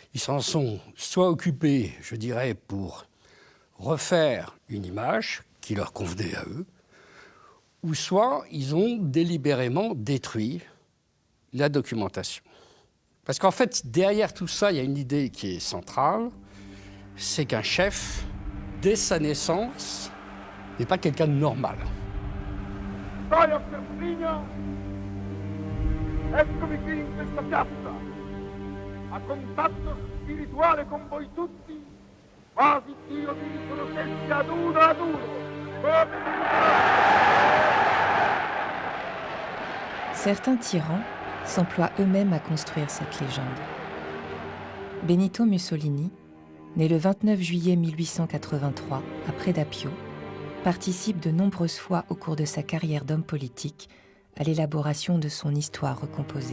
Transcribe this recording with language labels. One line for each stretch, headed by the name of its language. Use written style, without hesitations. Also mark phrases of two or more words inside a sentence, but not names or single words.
French: Ils s'en sont soit occupés, je dirais, pour refaire une image qui leur convenait à eux, ou soit ils ont délibérément détruit la documentation. Parce qu'en fait, derrière tout ça, il y a une idée qui est centrale, c'est qu'un chef, dès sa naissance, n'est pas quelqu'un de normal.
Italian: Storia Sterpigna, eccomi qui in questa piazza, a contatto spirituale con voi tutti, quasi Dio vi riconoscesse ad uno, come...
French: Certains tyrans s'emploient eux-mêmes à construire cette légende. Benito Mussolini, né le 29 juillet 1883 à Predapio, participe de nombreuses fois au cours de sa carrière d'homme politique à l'élaboration de son histoire recomposée.